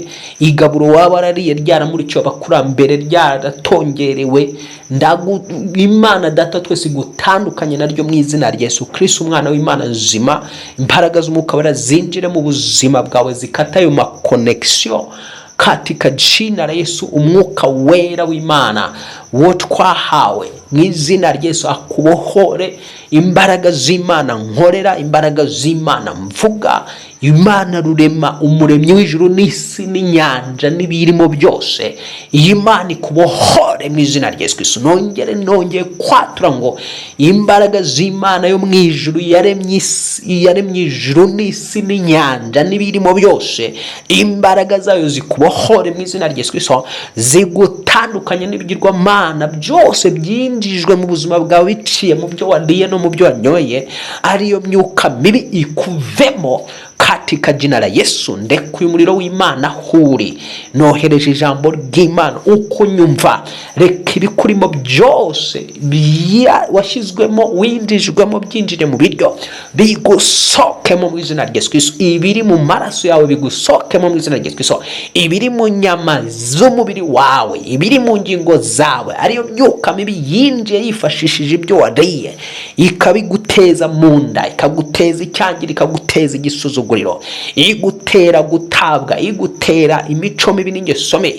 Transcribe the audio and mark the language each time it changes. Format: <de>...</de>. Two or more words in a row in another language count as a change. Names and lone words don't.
<rw>Igaburo waba warariye ryaramurikiwe abakurambere, ryaratongerewe. Imana Data twese igutandukanye naryo mu izina rya Yesu Kristo, umwana w'Imana nzima. Imbaraga z'umwuka wera zinjire mu buzima bwawe, zikata ayo makonekisiyo</rw> <sw>katika jina la Yesu.</sw> <rw>Umwuka wera w'Imana wo twahawe mu izina rya Yesu akubohore. Imbaraga z'Imana nkorera, imbaraga z'Imana mvuga, Imana rurema, umuremyi w'ijuru n'isi n'inyanja n'ibirimo byose, iyi Imana ikubohore mu izina rya Yesu Kristo. Nongeye kwatura ngo imbaraga z'Imana yo mu ijuru yaremye ijuru n'isi n'inyanja n'ibirimo byose, imbaraga zayo zikubohore mu izina rya Yesu Kristo, zigutandukanye n'ibigirwamana byose byinjijwe mu buzima bwawe biciye mu byo wariye no mu byo wanyoye, ariyo myuka mibi ikuvemo</rw> <sw>katika jina la Yesu.</sw> <rw>Ndekuye umuriro w'Imana huri, nohereje ijambo ry'Imana uko nyumva, reka ibikurimo byose washyizwemo winjijwemo byinjire mu biryo bigusokemo mu izina rya Yesu Kristo. Ibiri mu maraso yawe bigusokemo mu izina rya Yesu Kristo. Ibiri mu nyama z'umubiri wawe, ibiri mu ngingo zawe, ariyo myuka mibi yinjiye yifashishije ibyo wariye, ikabiguteza mu nda, ikaguteza icyangiro, ikaguteza igisuzuguriro, igutera gutabwa, igutera imico mibi n'ingeso mbi.</rw>